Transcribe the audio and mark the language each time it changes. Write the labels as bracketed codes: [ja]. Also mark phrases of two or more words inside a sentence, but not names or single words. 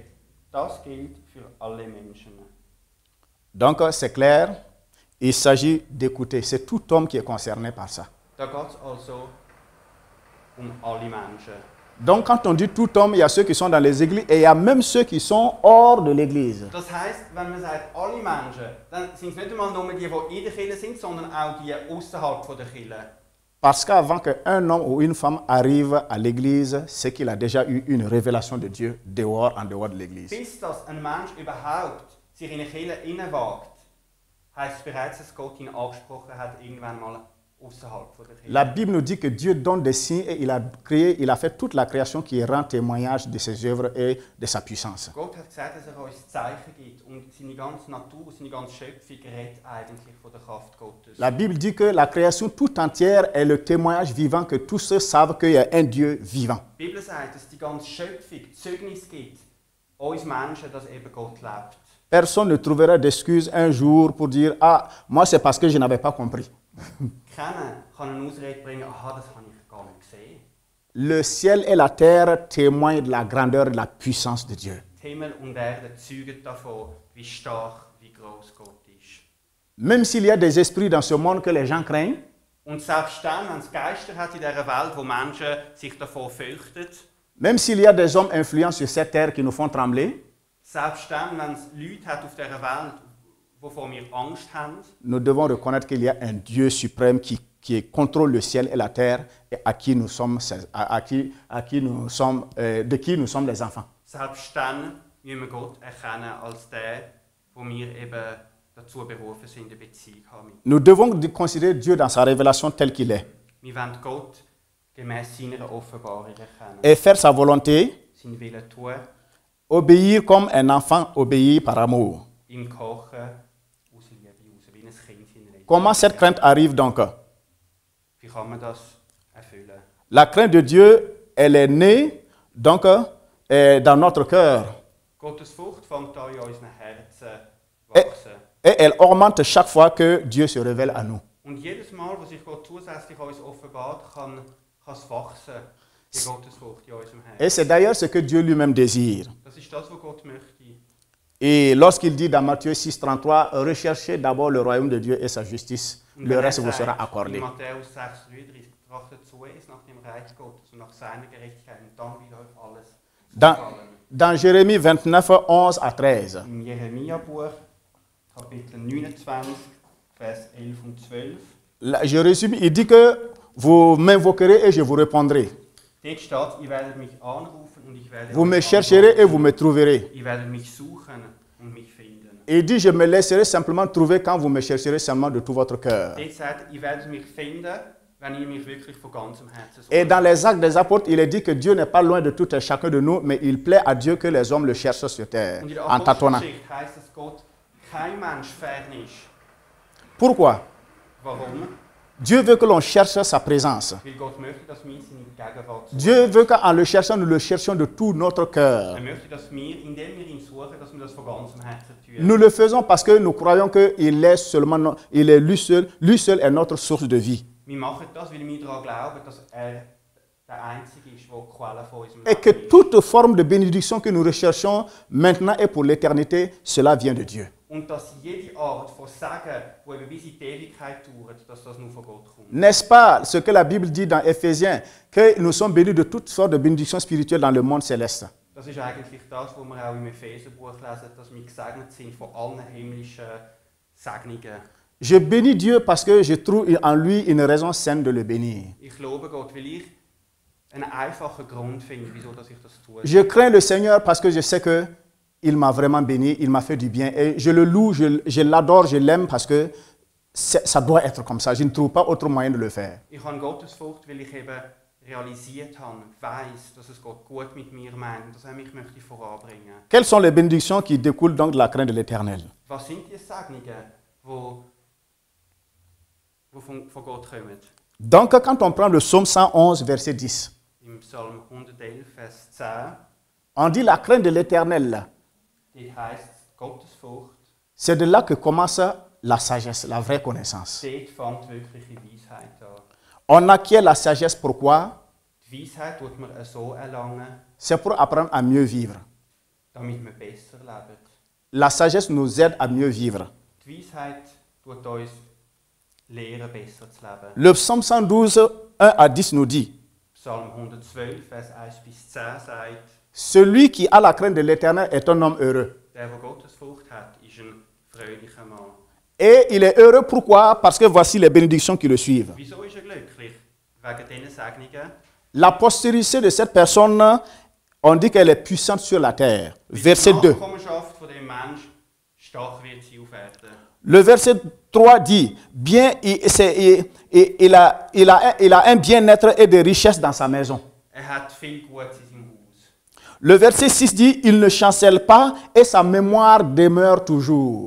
[de] Das gilt für alle Menschen. [fr] Donc, c'est clair, il s'agit d'écouter. C'est tout homme qui est concerné par ça. [de] Da geht es also alle Menschen. [fr] Donc, quand on dit tout homme, il y a ceux qui sont dans les églises et il y a même ceux qui sont hors de l'église. [de] Das heisst, wenn man sagt alle Menschen, dann sind es nicht einmal nur die in der Kirche sind, sondern auch die außerhalb der Kirche. [fr] Parce qu'avant qu'un homme ou une femme arrive à l'église, c'est qu'il a déjà eu une révélation de Dieu en dehors de l'église. [de] Bis dass ein Mensch überhaupt sich in eine Kirche hineinwagt, heisst es bereits, dass Gott ihn angesprochen hat, irgendwann mal außerhalb der Kirche. [fr] La Bible nous dit que Dieu donne des signes et il a fait toute la création qui rend témoignage de ses œuvres et de sa puissance. [de] Gott hat gesagt, dass uns Zeichen gibt und seine ganze Natur, seine ganze Schöpfung redet eigentlich von der Kraft Gottes. [fr] La Bible dit que la création tout entière est le témoignage vivant que tous ceux savent qu'il y a un Dieu vivant. [de] Die Bibel sagt, dass die ganze Schöpfung Zeugnis gibt, uns Menschen, dass eben Gott lebt. [fr] Personne ne trouvera d'excuse un jour pour dire « Ah, moi c'est parce que je n'avais pas compris ». [de] Kennen kann eine Ausrede bringen, aha, das habe ich gar nicht gesehen. [fr] Le ciel et la terre témoignent de la grandeur et de la puissance de Dieu. [de] Die Himmel und Erde zeugen davon, wie stark, wie groß Gott ist. [fr] Même s'il y a des esprits dans ce monde que les gens craignent, [de] Und selbst dann, wenn es Geister hat in dieser Welt, wo Menschen sich davor fürchten, [fr] même s'il y a des hommes influents sur cette terre qui nous font trembler, [de] selbst dann, wenn es Leute hat auf dieser Welt, wovor wir Angst haben, [fr] nous devons reconnaître qu'il y a un Dieu suprême qui contrôle le ciel et la terre et à qui nous sommes, de qui nous sommes les enfants. [de] selbst dann müssen wir Gott erkennen als der, wo wir eben dazu berufen sind, eine Beziehung zu haben. [fr] Nous devons considérer Dieu dans sa révélation tel qu'il est [de] Wir wollen Gott gemäß seiner Offenbarung erkennen. [fr] et faire sa volonté, [de] Seinen Willen tun, [fr] obéir comme un enfant obéit par amour. [de] ihm kochen, aus Liebe raus, wie ein Kind seinen Eltern. [fr] Comment cette crainte arrive donc? [de] Wie kann man das erfüllen? [fr] La crainte de Dieu, elle est née donc dans notre cœur [de] Gottes Furcht fängt an in unseren Herzen [fr] et, [de] wachsen. [fr] et elle augmente chaque fois que Dieu se révèle à nous. [de] Und jedes Mal, wo sich Gott zusätzlich uns offenbart, kann es wachsen, die Gottesfurcht in unserem [fr] Et [de] Herzen. [fr] c'est d'ailleurs ce que Dieu lui-même désire. [de] Das ist das, was Gott möchte. [fr] Et lorsqu'il dit dans Matthieu 6,33, recherchez d'abord le royaume de Dieu et sa justice, [de] Und [fr] le [de] wenn [fr] reste [de] er [fr] vous sera [de] sagt, [fr] accordé. [de] in Matthäus 6,33, trachtet zuerst nach dem Reich Gottes und nach seiner Gerechtigkeit und dann wird euch alles [fr] Dans, [de] gefallen. [fr] dans Jérémie 29, 11 à 13, [de] Im Jeremia-Buch, Kapitel 29, Vers 11 und 12, [fr] je résume, il dit que vous m'invoquerez et je vous répondrai. [de] dort steht, ihr werdet mich anrufen und ich werde [fr] Vous me [de] euch [fr] chercherez et [de] antworten. [fr] vous me trouverez. [de] Ihr werdet mich suchen und mich finden. [fr] Et il dit, je me laisserai simplement trouver quand vous me chercherez seulement de tout votre cœur. [de] Dort sagt, ihr werdet mich finden, wenn ihr mich wirklich von ganzem Herzen sucht. [fr] Et dans les actes des apôtres, il est dit que Dieu n'est pas loin de tout et chacun de nous, mais il plaît à Dieu que les hommes le cherchent sur terre, [de] Und in der [fr] en tâtonnant. [de] Apostelgeschichte heisst, dass Gott kein Mensch fern ist. [fr] Pourquoi? [de] Warum? [fr] Dieu veut que l'on cherche sa présence. [de] Weil Gott möchte, dass wir seine Gegenwart suchen. [fr] Dieu veut qu'en le cherchant, nous le cherchions de tout notre cœur. [de] Er möchte, dass wir, indem wir ihn suchen, dass wir das von ganzem Herzen tun. [fr] Nous le faisons parce que nous croyons qu'il est seulement, il est lui seul est notre source de vie. [de] Wir machen das, weil wir daran glauben, dass er der Einzige ist, der die Quelle von unserem [fr] Et que [de] Leben ist. [fr] toute forme de bénédiction que nous recherchons maintenant et pour l'éternité, cela vient de Dieu. [de] Und dass jede Art von Segen, die eben bis in die Ewigkeit dauert, dass das nur von Gott kommt. [fr] N'est-ce pas ce que la Bible dit dans Éphésiens, que nous sommes bénis de toutes sortes de bénédictions spirituelles dans le monde céleste? [de] Das ist eigentlich das, was wir auch im Epheserbuch lesen, dass wir gesegnet sind von allen himmlischen Segnungen. [fr] Je bénis Dieu parce que je trouve en lui une raison saine de le bénir. [de] Ich lobe Gott, weil ich einen einfachen Grund finde, wieso dass ich das tue. [fr] Je crains le Seigneur parce que je sais que il m'a vraiment béni, il m'a fait du bien. Et je le loue, je l'adore, je l'aime parce que ça doit être comme ça. Je ne trouve pas autre moyen de le faire. [de] Ich habe Gottesfurcht, weil ich eben realisiert habe, weiss, dass es Gott gut mit mir meint und dass er mich möchte voranbringen. [fr] Quelles sont les bénédictions qui découlent donc de la crainte de l'Éternel? [de] Was sind die Segnungen, die von Gott kommen? [fr] Donc, quand on prend le psaume 111, verset 10, [de] Im Psalm 111, Vers 10, [fr] on dit la crainte de l'Éternel. [de] dort heisst es Gottesfurcht, [fr] C'est de là que commence la sagesse, la vraie connaissance. [de] dort fängt wirkliche Weisheit an. [fr] On acquiert la sagesse pourquoi? [de] Die Weisheit tut man so erlangen, [fr] C'est pour apprendre à mieux vivre. [de] damit man besser lebt. [fr] La sagesse nous aide à mieux vivre. [de] Die Weisheit tut uns lehren, besser zu leben. [fr] Le psaume 112, 1 à 10 nous dit, [de] Psalm 112, Vers 1 bis 10 sagt, [fr] celui qui a la crainte de l'Éternel est un homme heureux. [de] der Gottesfurcht hat, ist ein fröhlicher Mann. [fr] Et il est heureux pourquoi? Parce que voici les bénédictions qui le suivent. [de] Wieso ist er glücklich? Wegen diesen Segnungen. [fr] La postérité de cette personne, on dit qu'elle est puissante sur la terre. Verset [de] Die [fr] 2. [de] Nachkommenschaft von dem Mensch stark wird sie auf Erden. [fr] Le verset 3 dit, bien, il a un bien-être et des richesses dans sa maison. [de] Er hat viel Gutes in seinem Haus. [fr] Le verset 6 dit, il ne chancelle pas et sa mémoire demeure toujours.